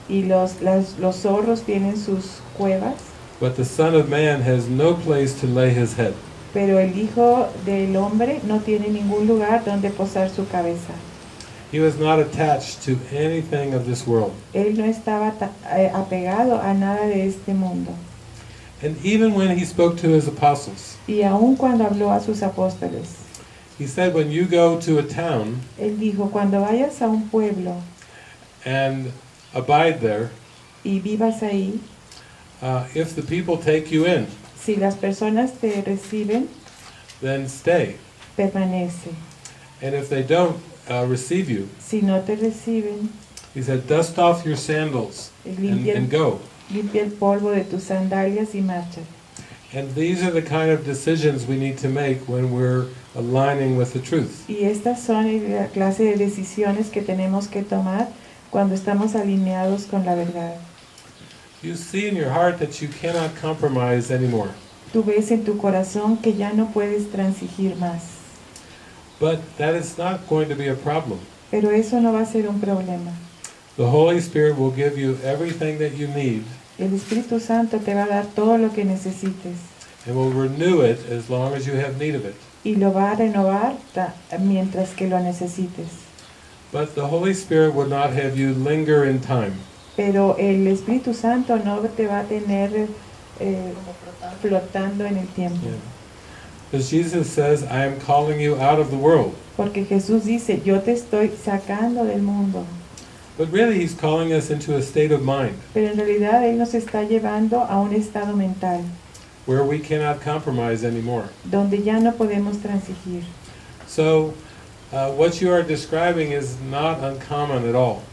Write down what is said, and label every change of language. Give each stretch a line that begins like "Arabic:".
Spanish: y los zorros tienen sus cuevas,
English: but the Son of Man has no place to lay his head.
Spanish: pero el Hijo del Hombre no tiene ningún lugar donde posar su cabeza.
English: He was not attached to anything of this world.
Spanish: Él no estaba apegado a nada de este mundo.
English: And even when he spoke to his apostles,
Spanish: Y aun cuando habló a sus apóstoles,
English: he said, when you go to a town
Spanish: él dijo, cuando vayas a un pueblo
English: and abide there,
Spanish: y vivas ahí,
English: if the people take you in,
Spanish: si las personas te reciben,
English: then stay.
Spanish: permanece.
English: And if they don't receive you,
Spanish: Si no te reciben,
English: he said, dust off your sandals and go.
Spanish: limpia el polvo de tus sandalias y marcha.
English: And these are the kind of decisions we need to make when we're aligning with the truth.
Spanish: Y estas son la clase de decisiones que tenemos que tomar cuando estamos alineados con la verdad.
English: You see in your heart that you cannot compromise anymore.
Spanish: Tú ves en tu corazón que ya no puedes transigir más.
English: But that is not going to be a problem.
Spanish: Pero eso no va a ser un problema.
English: The Holy Spirit will give you everything that you need
Spanish: El Espíritu Santo te va a dar todo lo que necesites
English: and will renew it as long as you have need of it.
Spanish: y lo va a renovar mientras que lo necesites.
English: But the Holy Spirit will not have you linger in time.
Spanish: Pero el Espíritu Santo no te va a tener flotando en el tiempo.
English: Yeah. Because Jesus says, I am calling you out of the world.
Spanish: Porque Jesús dice, yo te estoy sacando del mundo.
English: But really he's calling us into a state of mind
Spanish: Pero en realidad Él nos está llevando a un estado mental
English: where we cannot compromise anymore.
Spanish: donde ya no podemos transigir.
English: So what you are describing is not uncommon at all.